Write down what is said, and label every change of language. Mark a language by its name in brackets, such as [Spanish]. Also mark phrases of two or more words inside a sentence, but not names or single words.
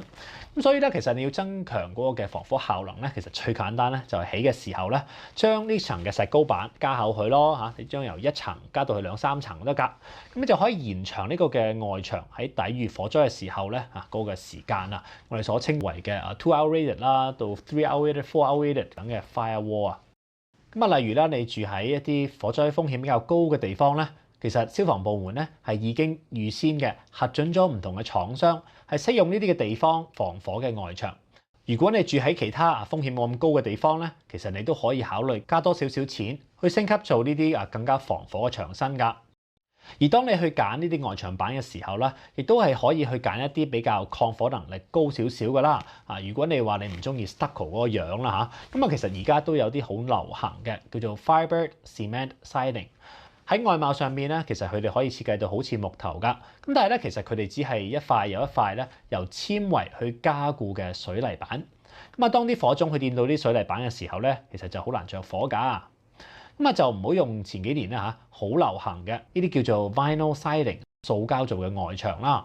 [Cantonese] 咁所以咧，其實你要增強嗰個嘅防火效能咧，其實最簡單咧就係起嘅時候咧，將呢層嘅石膏板加厚佢咯嚇。你將由1層加到去2、3層都得㗎。咁你就可以延長呢個嘅外牆喺抵禦火災嘅時候咧嗰個時間啊。我哋所稱為嘅 [English] 2-hour rated [Cantonese] 啦，到 [English] 3-hour rated、4-hour rated [Cantonese] 等嘅 firewall 啊。咁啊，例如啦，你住喺一啲火災風險比較高嘅地方咧，其實消防部門咧係已經預先嘅核准咗唔同嘅廠商係適用呢啲嘅地方防火嘅外牆。如果你住喺其他風險冇咁高嘅地方咧，其實你都可以考慮加多少少錢去升級做呢啲更加防火嘅牆身㗎。而當你去揀呢啲外牆板嘅時候咧，亦都係可以去揀一啲比較抗火能力高少少㗎啦。如果你話你唔中意 stucco 嗰個樣啦嚇，咁啊其實而家都有啲好流行嘅叫做 [English] fiber cement siding。 [Cantonese] 喺外貌上面咧，其實佢哋可以設計到好似木頭㗎。咁但係咧，其實佢哋只係一塊又一塊咧由纖維去加固嘅水泥板。咁啊，當啲火種去掂到啲水泥板嘅時候咧，其實就好難着火㗎。咁啊就唔好用前幾年咧好流行嘅呢啲叫做 [English] vinyl siding [Cantonese] 塑膠做嘅外牆啦。